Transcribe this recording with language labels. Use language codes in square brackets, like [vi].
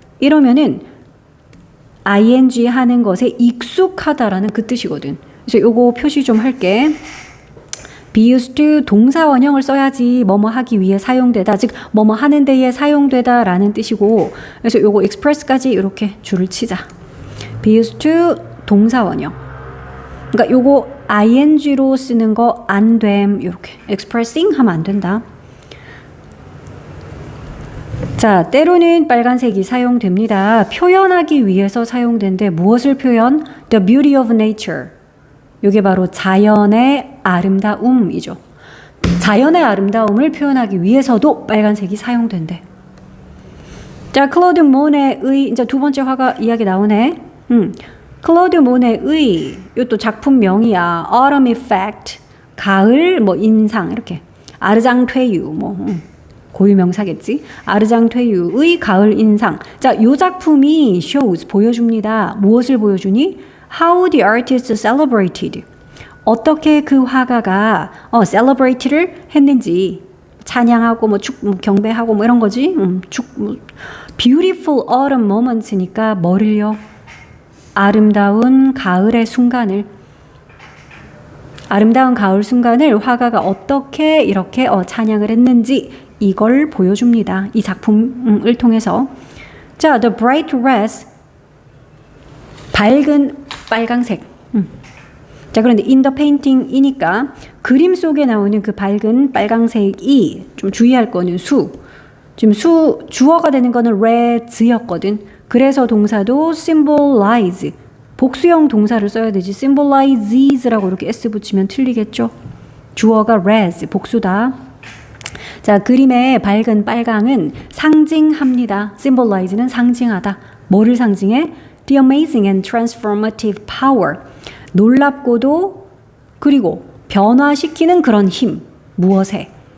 [ko] 이러면은 ing 하는 것에 익숙하다라는 그 뜻이거든. 그래서 요거 표시 좀 할게. [en] be used to [ko] 동사 원형을 써야지 뭐뭐 하기 위해 사용되다. 즉 뭐뭐 하는 데에 사용되다 라는 뜻이고, 그래서 요거 express까지 이렇게 줄을 치자. [en] be used to [ko] 동사 원형. 그러니까 요거 ing로 쓰는 거 안 됨. 이렇게 expressing 하면 안 된다. 자, 때로는 빨간색이 사용됩니다. 표현하기 위해서 사용된데 무엇을 표현? [en] The beauty of nature. [ko] 이게 바로 자연의 아름다움이죠. 자연의 아름다움을 표현하기 위해서도 빨간색이 사용된대. 자, 클로드 모네의 이제 두 번째 화가 이야기 나오네. 클로드 모네의 이것도 작품명이야. Autumn Effect. 가을 뭐 인상 이렇게 아르장퇴유 뭐 고유명사겠지. 아르장퇴유의 가을 인상. 자, 요 작품이 shows 보여줍니다. 무엇을 보여주니? [en] How the artist celebrated. [ko] 어떻게 그 화가가 celebrate를 했는지 찬양하고 뭐 경배하고 뭐 이런 거지. [en] beautiful autumn moments [ko] 니까 뭐를요? 아름다운 가을의 순간을. 아름다운 가을 순간을 화가가 어떻게 이렇게 찬양을 했는지 이걸 보여줍니다. 이 작품을 통해서. 자, [en] the bright red, [ko] 밝은 빨강색. 자, 그런데 [en] in the painting [ko] 이니까 그림 속에 나오는 그 밝은 빨강색이 좀 주의할 거는 지금 주어가 되는 거는 red였거든. 그래서 동사도 symbolize. 복수형 동사를 써야 되지. symbolizes라고 이렇게 s 붙이면 틀리겠죠. 주어가 red, 복수다. 자, 그림의 밝은 빨강은 상징합니다. symbolize는 상징하다. 뭐를 상징해? [en] The amazing and transformative power. [ko] 놀랍고도 그리고 변화시키는 그런 힘. 무엇에?